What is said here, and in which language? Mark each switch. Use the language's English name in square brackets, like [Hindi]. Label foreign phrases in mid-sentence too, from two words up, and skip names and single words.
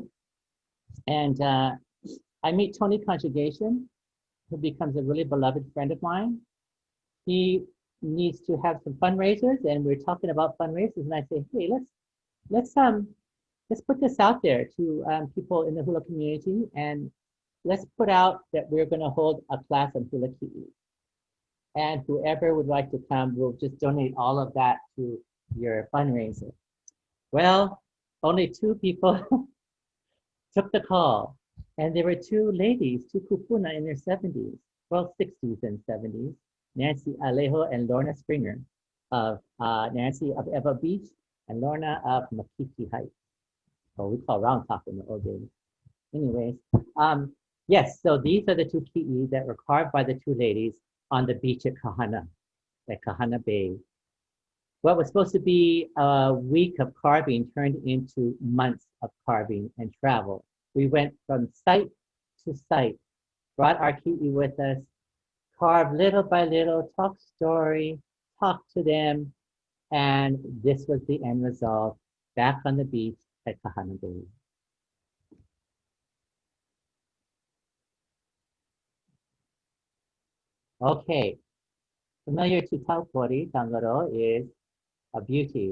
[English] And I meet Tony Conjugation, who becomes a really beloved friend of mine. He needs to have some fundraisers, and we're talking about fundraisers. And I say, hey, let's put this out there to people in the hula community, and let's put out that we're going to hold a class on [Hawaiian] hula kiʻi. [English] And whoever would like to come, we'll just donate all of that to your fundraiser. Well, only 2 people took the call. And there were 2 ladies, 2 kupuna in their 70s, well, 60s and 70s, Nancy Alejo and Lorna Springer of Nancy of Eva Beach and Lorna of Makiki Heights. Or we call Round Top in the old days. Anyways, yes, so these are the 2 kiʻi that were carved by the 2 ladies on the beach at Kahana Bay. What was supposed to be a week of carving turned into months of carving and travel. We went from site to site, brought our kiʻi with us, carved little by little, talked story, talked to them, and this was the end result, back on the beach at Kahana Bay. Okay, familiar to Taupori, Tangaro, is a beauty.